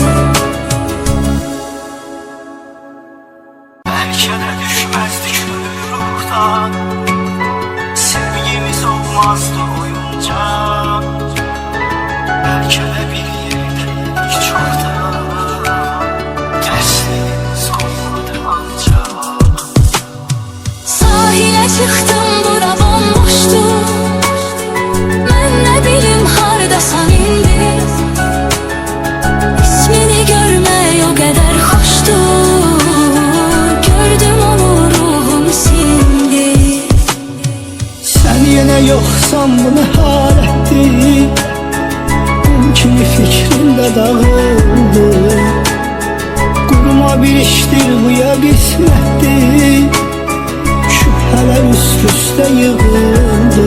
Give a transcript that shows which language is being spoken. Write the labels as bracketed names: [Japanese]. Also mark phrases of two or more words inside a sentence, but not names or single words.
[Turkish] Belki de düşmezdik ruhtan, sevgimiz olmazdı oyunca. Belki de bir yerdeydik çoktan, tersliğimiz koymadı ancak. [Azerbaijani] Sahilə çıxdım, bura bomboşdu. Mən nə bilim hardasan indi. İsmini görmək o qədər xoşdur. Gördüm onu, ruhum sindi. [Turkish] Sen yine yoksan bu ne halettir? [Azerbaijani] Kum kimi fikrimde dağıldı. [Turkish] Kuruma bir iştir bu ya kısmettir. Şüpheler üst üste yığıldı.